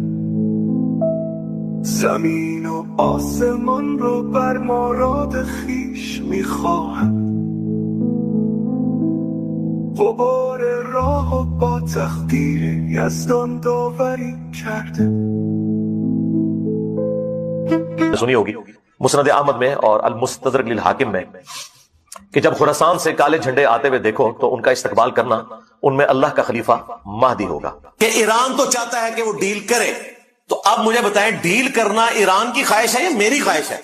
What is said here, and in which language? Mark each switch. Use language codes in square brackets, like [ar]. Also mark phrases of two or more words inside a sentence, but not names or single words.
[fa] زمین و آسمان رو بر مراد خویش میخواهد غبار راه و با تقدیر یزدان داوری کرده۔ [ur] سنی ہوگی مسند احمد میں اور المستدرک للحاکم میں کہ جب خراسان سے کالے جھنڈے آتے ہوئے دیکھو تو ان کا استقبال کرنا، ان میں اللہ کا خلیفہ مہدی ہوگا۔ کہ ایران تو چاہتا ہے کہ وہ ڈیل کرے، تو اب مجھے بتائیں ڈیل کرنا ایران کی خواہش ہے یا میری خواہش ہے؟